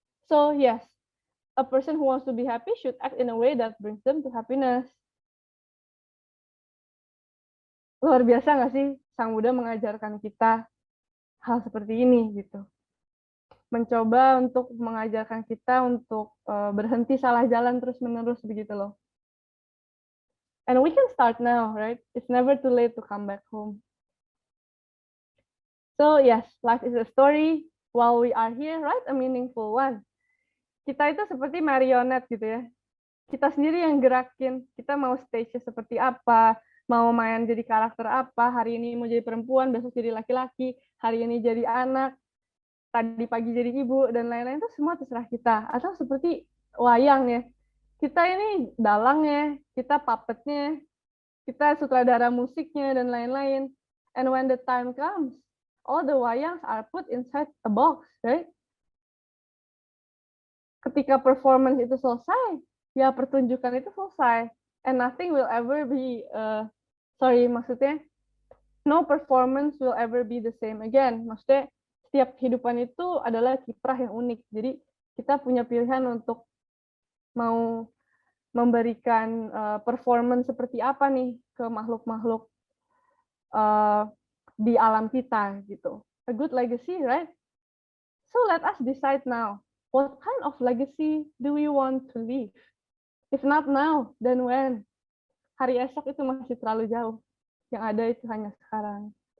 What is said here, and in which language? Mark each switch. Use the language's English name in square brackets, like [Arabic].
[English] So yes, a person who wants to be happy should act in a way that brings them to happiness. [Indonesian] luar biasa nggak sih Sang Buddha mengajarkan kita hal seperti ini gitu. Mencoba untuk mengajarkan kita untuk berhenti salah jalan terus-menerus begitu loh. [English] And we can start now, right? It's never too late to come back home. So yes, life is a story. While we are here, write a meaningful one. [Indonesian] Kita itu seperti marionette gitu ya. Kita sendiri yang gerakin. Kita mau stage seperti apa, mau main jadi karakter apa, hari ini mau jadi perempuan, besok jadi laki-laki, hari ini jadi anak, tadi pagi jadi ibu, dan lain-lain itu semua terserah kita. Atau seperti wayang ya. Kita ini dalangnya, kita puppetnya, kita sutradara musiknya, dan lain-lain. [English] And when the time comes, all the wayangs are put inside a box, right? [Indonesian] Ketika performance itu selesai, ya pertunjukan itu selesai. [English] And nothing will ever be, [Indonesian] maksudnya, [English] no performance will ever be the same again. [Indonesian] Maksudnya, setiap kehidupan itu adalah kiprah yang unik. Jadi, kita punya pilihan untuk mau memberikan performance seperti apa nih ke makhluk-makhluk di alam kita gitu. [English] A good legacy, right? So let us decide now, what kind of legacy do we want to leave? If not now, then when? [Indonesian] Hari esok itu masih terlalu jauh. Yang ada itu hanya sekarang.